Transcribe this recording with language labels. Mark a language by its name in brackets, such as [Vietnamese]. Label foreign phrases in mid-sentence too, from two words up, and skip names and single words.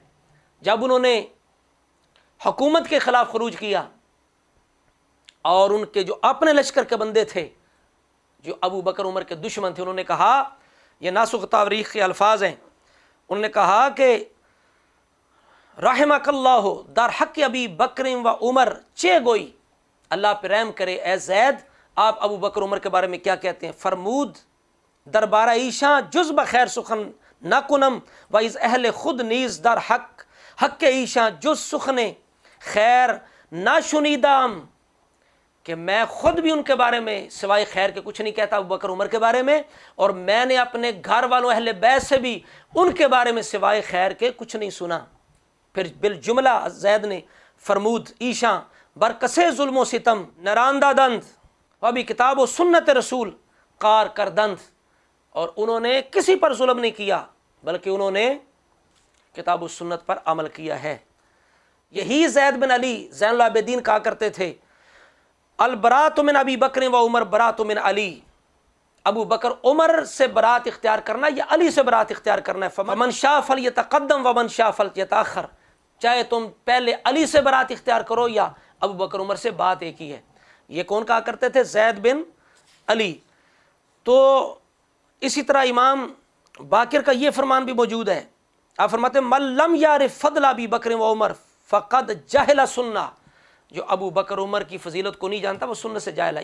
[Urdu] جب انہوں نے حکومت کے خلاف خروج کیا اور ان کے جو اپنے لشکر کے بندے تھے جو ابو بکر عمر کے دشمن تھے، انہوں نے کہا، یہ ناسخ تاریخ کے الفاظ ہیں، انہوں نے کہا کہ [Arabic] رحمک اللہ [Persian] در حق ابی بکر و عمر چے گوئی، [Urdu] اللہ پہ رحم کرے اے زید، آپ ابو بکر عمر کے بارے میں کیا کہتے ہیں؟ [Persian] فرمود دربارہ ایشاں جز بخیر سخن نہ کنم و از اہل خود نیز در حق ایشاں جز سخن خیر نہ شنیدام، [Urdu] کہ میں خود بھی ان کے بارے میں سوائے خیر کے کچھ نہیں کہتا ابو بکر عمر کے بارے میں، اور میں نے اپنے گھر والوں اہل بیت سے بھی ان کے بارے میں سوائے خیر کے کچھ نہیں سنا۔ پھر بالجملہ زید نے [Persian] فرمود ایشاں برکسے ظلم و ستم نراندہ دند و ابھی کتاب و سنت رسول کار کردند، [Urdu] اور انہوں نے کسی پر ظلم نہیں کیا بلکہ انہوں نے کتاب و سنت پر عمل کیا ہے۔ یہی زید بن علی زین العابدین کہا کرتے تھے [Arabic] البراۃ من ابی بکر و عمر براۃ من علی، [Urdu] ابو بکر عمر سے برات اختیار کرنا یا علی سے برات اختیار کرنا ہے. [Arabic] فمن شاء فلیتقدم ومن شاء فلیتأخر، [Urdu] چاہے تم پہلے علی سے برات اختیار کرو یا ابو بکر عمر سے، بات ایک ہی ہے. یہ کون کہا کرتے تھے؟ زید بن علی. تو اسی طرح امام باقر کا یہ فرمان بھی موجود ہے. آپ فرماتے ہیں [Arabic] من لم یعرف فضل ابی بکر و عمر فقد جہل سنہ، [Urdu] جو ابو بکر عمر کی فضیلت کو نہیں جانتا وہ سنت سے جاہل ہے.